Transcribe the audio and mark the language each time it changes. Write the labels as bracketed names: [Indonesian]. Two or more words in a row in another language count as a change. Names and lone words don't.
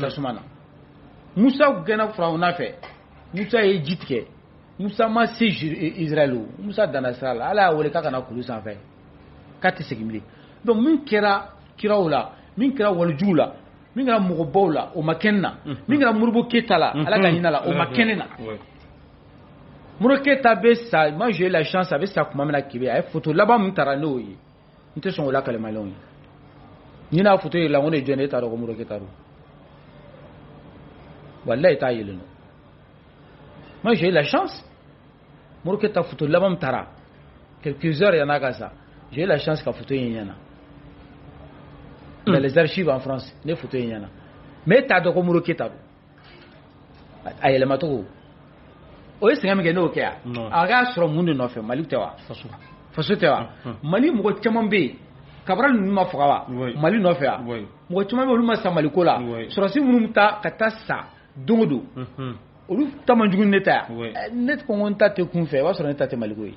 [Bambara] tasuma na musa gɛnna firawuna fɛ musa ye ji tigɛ musa ma se israɛl o musa danna sira la ala y'a wele k'a kana kulu sanfɛ k'a tɛ segin bilen donc min kɛra kiraw la min kɛra walijuw la min kɛra mɔgɔbaw la o ma kɛ n na min kɛra moribo keyita la ala ka hinɛ la o ma kɛ ne na moribo keyita bɛ sa [French] moi j'ai eu la chance [Bambara] a bɛ sa tuma min na kebe a ye photo laban min taara n'o ye n tɛ sɔn o la kalimalenw ye ni n'a photo yɛlɛla n ko ne jɔn e t'a dɔn ko moribo keyita don walayi t'a yɛlɛ nɔ [French] moi j'ai eu la chance [Bambara] moribo keyita photo laban min taara [French] quelques heures [Bambara] yan'a ka sa [French] j'ai eu la chance [Bambara] ka photo in ɲɛna [French] dans les archives en France [Bambara] ne photo in ɲɛna mais e t'a dɔn ko moribo keyita don a yɛlɛmacogo o ye sɛgɛn min kɛ n'o kɛ yan a k'a sɔrɔ mun de nɔfɛ mali tɛ wa faso tɛ wa mali mɔgɔ caman bɛ yen kabara ninnu ma faga wa mali nɔfɛ wa mɔgɔ caman bɛ yen olu ma sa maliko la sɔrɔsi minnu ta ka taa sa don o don olu ta man jugu ni ne ta yan ne ko n ta tɛ kun fɛ i b'a sɔrɔ ne ta tɛ maliko ye.